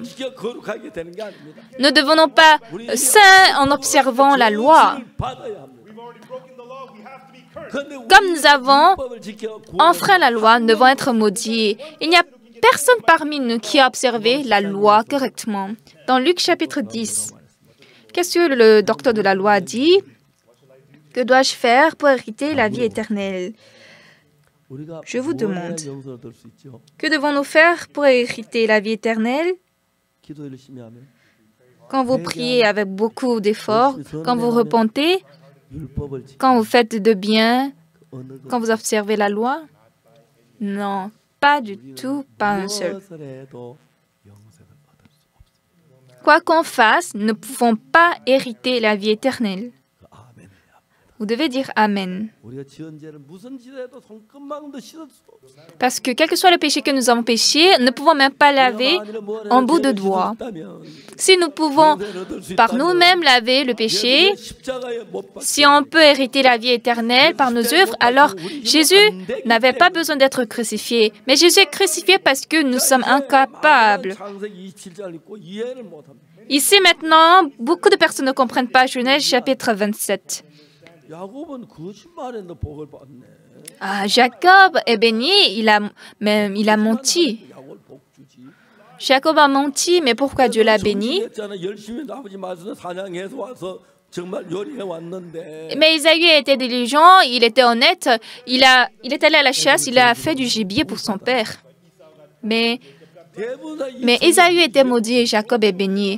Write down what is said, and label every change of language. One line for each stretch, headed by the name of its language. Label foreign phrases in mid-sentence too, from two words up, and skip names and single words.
Korean: 율법 지켜 거룩하게 되는 게 아닙니다.
French: Ne devenons pas saints en observant la loi.
Korean: 죄를 받아야 합니다. 근데 우리
French: Comme nous avons
Korean: 율법을 지켜
French: enfreint la loi, nous devons être maudits. Il n'y a personne parmi nous qui a observé la loi correctement. Dans Luc chapitre 10, qu'est-ce que le docteur de la loi a dit? Que dois-je faire pour hériter la vie éternelle?
Korean: 우리가
French: Je vous demande.
Korean: 뭘 해야 영생을 얻을 수 있죠?
French: Que devons-nous faire pour hériter la vie éternelle?
Korean: 기도 열심히 하면
French: Quand vous priez avec beaucoup d'efforts, quand vous repentez,
Korean: 율법을 지켜
French: quand vous faites de bien,
Korean: 어느
French: quand vous observez la loi? Non, pas du tout, pas un seul.
Korean: 무엇을 해도 영생을 얻을 수 없습니다.
French: Quoi qu'on fasse, nous ne pouvons pas hériter la vie éternelle.
Korean: 아멘.
French: Vous devez dire Amen.
Korean: 우리가 지은 죄를 무슨 짓을 해도 손끝만큼도 씻을 수도 없어요.
French: Parce que quel que soit le péché que nous avons péché, nous ne pouvons même pas laver en bout de doigt. Si nous pouvons par nous-mêmes laver le péché, si on peut hériter la vie éternelle par nos œuvres, alors Jésus n'avait pas besoin d'être crucifié. Mais Jésus est crucifié parce que nous sommes incapables. Ici maintenant, beaucoup de personnes ne comprennent pas Genèse chapitre 27.
Korean: 야곱은 거짓말했는데 복을 받네.
French: Ah, Jacob est béni, il a menti.
Korean: 야곱을 복 주지.
French: Jacob a menti, mais pourquoi Dieu l'a béni? Mais Ésaü était diligent, il était honnête, il est allé à la chasse, il a fait du gibier pour son père. Mais Ésaü était maudit et Jacob est béni.